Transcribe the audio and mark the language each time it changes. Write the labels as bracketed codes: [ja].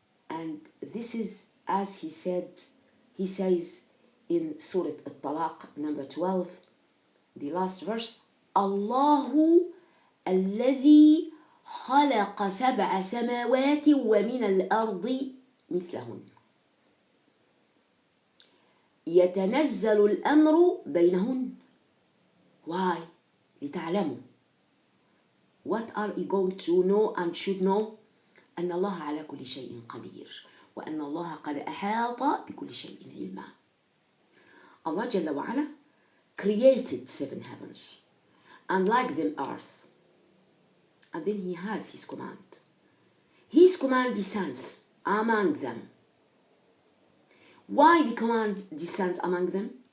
[en] and this is as he says in Surah At-Talaq number 12, the last verse, [ar] Allahu alladhi khalaqa sab'a samawati wa min al-ardi mithlahun. يتنزل الأمر بينهن. [en] Why? [ar] لتعلموا. [en] What are you going to know and should know? [ar] أن الله على كل شيء قدير وأن الله قد أحاط بكل شيء علما. [en] Allah Jalla wa Ala created 7 heavens and like them earth, and then he has his command. His command descends among them. Why the command descends among them?